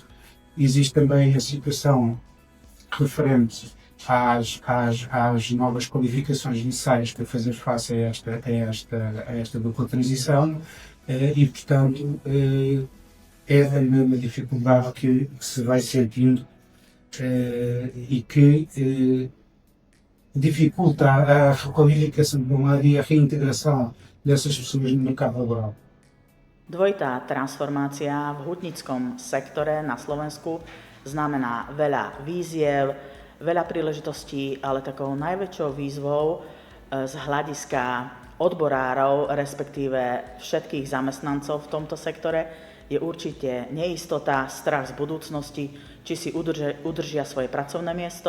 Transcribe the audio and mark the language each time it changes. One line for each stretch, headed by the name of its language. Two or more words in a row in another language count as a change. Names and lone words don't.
Portuguese: Existe também a situação referente às novas qualificações necessárias para fazer face a esta dupla transição e, portanto, é a mesma dificuldade que se vai sentindo e que dificulta a requalificação de um lado e a reintegração dessas pessoas no mercado laboral.
Slovak: Dvojitá transformácia v hutnickom sektore na Slovensku znamená veľa víziev, veľa príležitostí, ale takou najväčšou výzvou z hľadiska odborárov, respektíve všetkých zamestnancov v tomto sektore, je určite neistota, strach z budúcnosti, či si udržia svoje pracovné miesto.